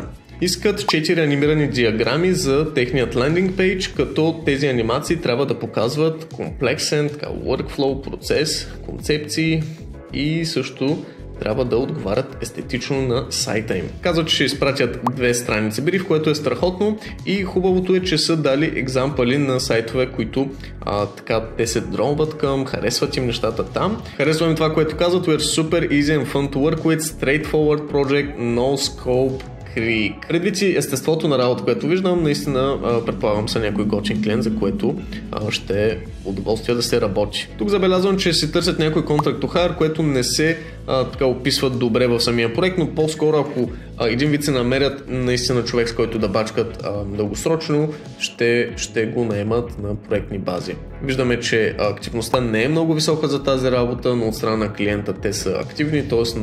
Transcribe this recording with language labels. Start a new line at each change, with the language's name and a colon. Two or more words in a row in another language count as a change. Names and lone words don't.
Bulgarian: Искат 4 анимирани диаграми за техният лендинг пейдж, като тези анимации трябва да показват комплексен workflow, процес, концепции и също трябва да отговарят естетично на сайта им. Казват, че ще изпратят 2 страници в което е страхотно и хубавото е, че са дали екзампали на сайтове, които така те се дронват към, харесват им нещата там. Харесвам това, което казват,
English: we're super easy and fun to work with, straightforward project, no scope,
Bulgarian: предвид си естеството на работа, което виждам, наистина предполагам са някой готин клиент, за което ще е удоволствие да се работи. Тук забелязвам, че си търсят някой
English: contract to hire,
Bulgarian: което не се така описват добре в самия проект, но по-скоро ако един вид се намерят наистина човек, с който да бачкат дългосрочно, ще го наемат на проектни бази. Виждаме, че активността не е много висока за тази работа, но от страна на клиента те са активни, т.е.